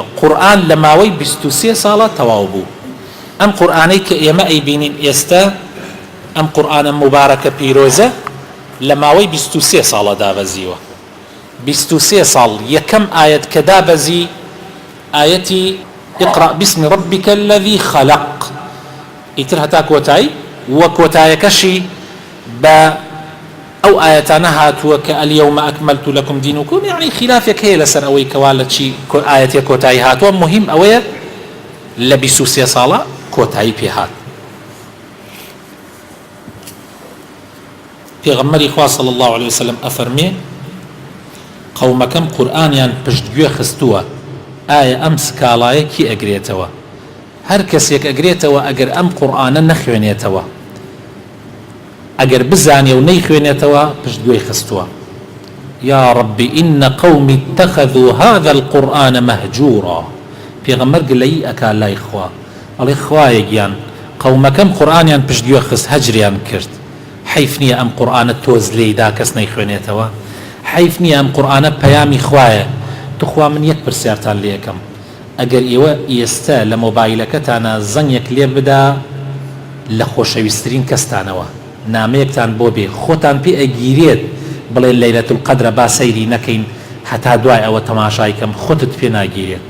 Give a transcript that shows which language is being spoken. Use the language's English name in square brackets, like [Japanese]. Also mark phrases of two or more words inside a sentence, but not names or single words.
[Central Kurdish] قورئان لە ماوەی 23 ساڵە تەواو بوو. ئەم قورئانەی کە ئێمە ئەیبینین ئێستا، ئەم قورئانە مبارەکە پیرۆزە لە ماوەی 23 ساڵە دابەزیوە. 23 ساڵ یەکەم ئاەت کە دابەزی ئاەتی [Arabic] اقرأ باسم ربك الذي خلق. [Central Kurdish] ئیتر هەتا کۆتایی وە کۆتایەکەشی بە ئەو ئاەتانە هاتووە کە [Arabic] اليوم أكملت لكم دينكم، [Central Kurdish] يعني خلافێک هەیە لەسەر ئەوەی کەوا لە چی ئاەتێک کۆتایی هاتووە. مهم ئەوەیە لە 23 ساڵە کۆتایی پێهات. پێغەمبەری خوا [Arabic] صلی الله عليه وسلم [Central Kurdish] ئەفەرمێ قەومەکەم قورئانیان پشتگوێ خستووە، ئایا ئەم سکاڵایە کی ئەگرێتەوە؟ هەر کەسێک ئەگرێتەوە ئەگەر ئەم قورئانە نەخوێنێتەوە، ئەگەر بزانێ و نەیخوێنێتەوە پشتگوێی خستووە. [Arabic] یا ربی إن قومی اتخذوا هذا القرآن مهجورا. [Central Kurdish] پێغەمبەر گلەیی ئەکا لای خوا، ئەڵێ خوایەگیان قەومەکەم قورئانیان پشتگوێ خست، هەجریان کرد. حیف نییە ئەم قورئانە تۆز لێیدا کەس نەیخوێنێتەوە؟ حیف نییە ئەم قورئانە پەیامی خوایە؟ توخوا من یەک پرسیارتان لێ یەکەم، ئەگەر ئێوە ئێستا لە مۆبایلەکەتانە زەنگێک لێ بدا لە خۆشەویستترین کەستانەوە، نامەیەکتان بۆ بێ، خۆتان پێ ئەگیرێت بڵێ لەیلەتول القەدرە با سەیری نەکەین هەتا دوای ئەوە تەماشای کەم، خۆتت پێ ناگیرێت.